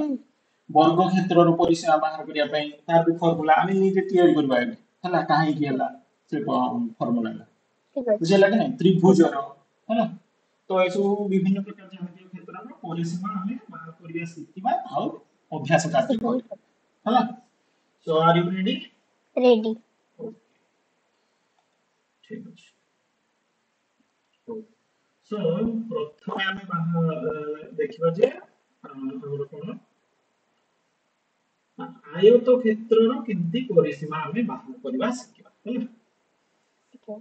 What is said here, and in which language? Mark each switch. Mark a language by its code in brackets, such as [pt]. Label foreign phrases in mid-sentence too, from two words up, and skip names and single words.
[or] ବର୍ଗ କ୍ଷେତ୍ରର ପରିସୀମା ବାହାର କରିବା ପାଇଁ ତାର ବି ଫର୍ମୁଲା ଆମେ ନିଜେ ତିଆରି କରିବା ଏବେ ହେଲା କାହିଁକି ହେଲା ସେ ଫର୍ମୁଲାଟା ଠିକ ଅଛି ବୁଝିଲା କି ନାହିଁ ତ୍ରିଭୁଜର ହେଲା। ତ ଏସବୁ ବିଭିନ୍ନ ପ୍ରକାର ଜ୍ୟାମିତୀୟ କ୍ଷେତ୍ରର ପରିସୀମା ଆମେ ବାହାର କରିବା ଶିଖିବା ଆଉ ଅଭ୍ୟାସ କାର୍ଯ୍ୟ କରିବା ହେଲା। [en] So are you ready? [or] ରେଡି Okay, ଠିକ ଅଛି। So ପ୍ରଥମେ ଆମେ ଦେଖିବା ଯେ ଆମର କଣ ଆୟତ କ୍ଷେତ୍ରର କେମିତି ପରିସୀମା ଆମେ ବାହାର କରିବା ଶିଖିବା ହେଲା।